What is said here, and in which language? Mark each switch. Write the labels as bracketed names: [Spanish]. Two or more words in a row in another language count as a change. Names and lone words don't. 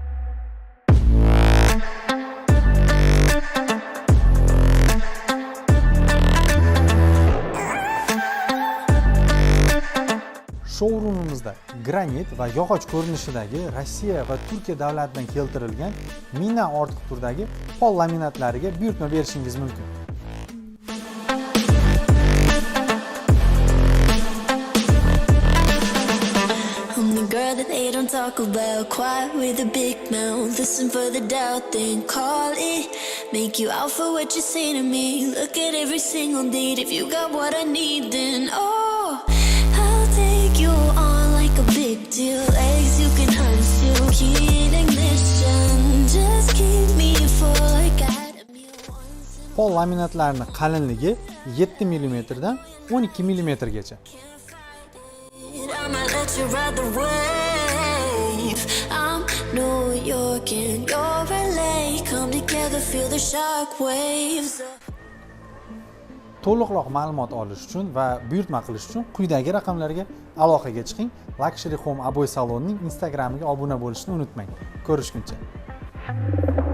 [Uzbek] Showroomimizda granit va yog'och ko'rinishidagi Rossiya va Turkiya davlatidan keltirilgan mina ortiq turdagi pol laminatlariga buyurtma berishingiz mumkin. [English] Girl that they don't talk about, quiet with a big mouth. Listen for the doubt, then call it. Make you out for what you say to me. Look at every single date. If you got what I need, then oh, I'll take you on like a big deal. Legs you can unseal, key ignition. Just keep me full like I had a meal once. [Uzbek] Pol laminatlarning qalinligi 7 mm dan 12 mm gacha. [English] I'ma let you ride the wave. I'm New York and you're LA. Come together, feel the shock waves. [Uzbek] To'liqroq ma'lumot olish uchun va buyurtma qilish uchun quyidagi raqamlarga aloqaga chiqing. Luxury Home Aboy salonining Instagramiga obuna bo'lishni unutmang. Ko'rishguncha.